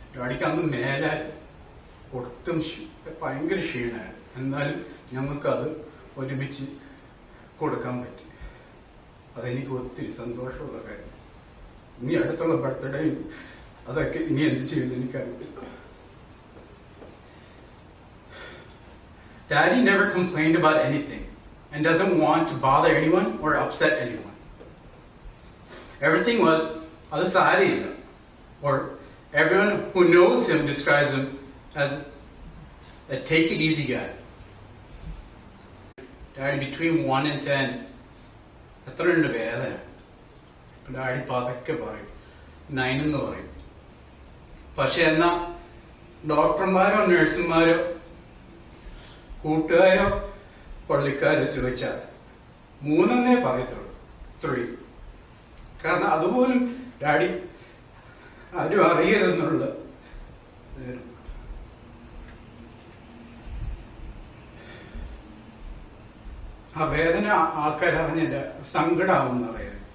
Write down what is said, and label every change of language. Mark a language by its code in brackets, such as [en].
[ml] ഡാഡിക്ക് അന്ന് മേലാൽ ഒട്ടും ഭയങ്കര ക്ഷീണമായിരുന്നു. എന്നാലും ഞങ്ങൾക്കത് ഒരുമിച്ച് കൊടുക്കാൻ പറ്റി. അതെനിക്ക് ഒത്തിരി സന്തോഷമുള്ള കാര്യം. ഇനി അടുത്തുള്ള ബർത്ത്ഡേയും അതൊക്കെ ഇനി എന്ത് ചെയ്യുമെന്ന് എനിക്കറിയില്ല. [en] Daddy never complained about anything and doesn't want to bother anyone or upset anyone. Everything was adasari, or everyone who knows him describes him as a take it easy guy. Daddy between 1 and 10, [ml] എത്രയുണ്ട് വേദന? Daddy പതുക്കെ പറയും 9 എന്ന് പറയും. പക്ഷെ എന്നാ ഡോക്ടർമാരോ നഴ്സുമാരോ കൂട്ടുകാരോ പള്ളിക്കാരോ ചോദിച്ചാൽ 3 പറയത്തുള്ളൂ, 3. കാരണം അതുപോലും ഡാഡി ആരും അറിയരുതെന്നുള്ള ആ വേദന ആൾക്കാരറിഞ്ഞ സങ്കടമാവുന്ന വേദന.